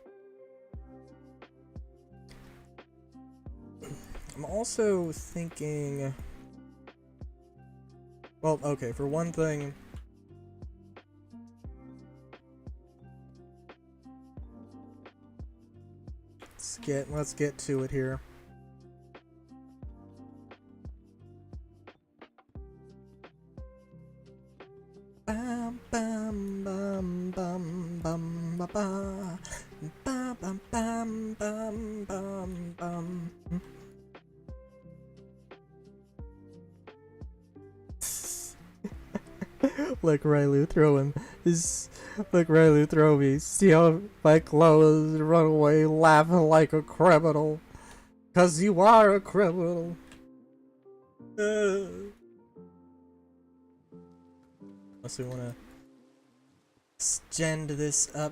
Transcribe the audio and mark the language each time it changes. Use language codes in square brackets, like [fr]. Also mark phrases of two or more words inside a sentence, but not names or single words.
[en] I'm also thinking... Well, okay, for one thing... Let's get to it here. Bam bam bam bam bam ba ba bam bam bam bam bam bam. Look, Rylu throwing his. Look, Rylu throw me. See how my clothes run away laughing like a criminal. 'Cause you are a criminal. Unless we wanna extend this up.